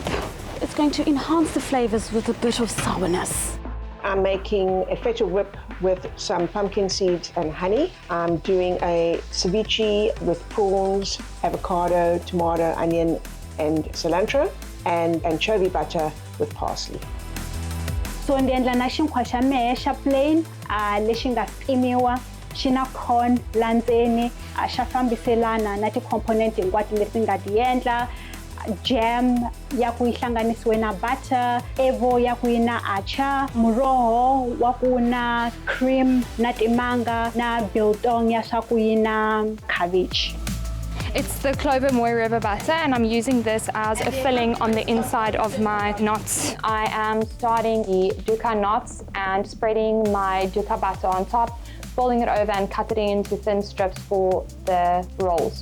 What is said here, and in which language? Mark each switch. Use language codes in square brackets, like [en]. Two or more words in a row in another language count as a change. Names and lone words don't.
[en] It's going to enhance the flavors with a bit of sourness. I'm making a feta whip with some pumpkin seeds and honey. I'm doing a ceviche with prawns, avocado, tomato, onion, and cilantro, and anchovy butter with parsley. [ts] So ndiendla na xinkwa xa mehe xa plain lexi nga pimiwa xi na corn la ndzeni xa fambiselana na ti-component hinkwato leti nga ti endla, jam ya ku yi hlanganisiwe na butter, evo ya ku yi na acha, muroho wa ku na cream na timanga, na biltong ya swa ku yi na cabbage. [en] It's the Clover Moy River butter, and I'm using this as a filling on the inside of my knots. I am starting the dukkha knots and spreading my dukkha butter on top, folding it over and cutting it into thin strips for the rolls.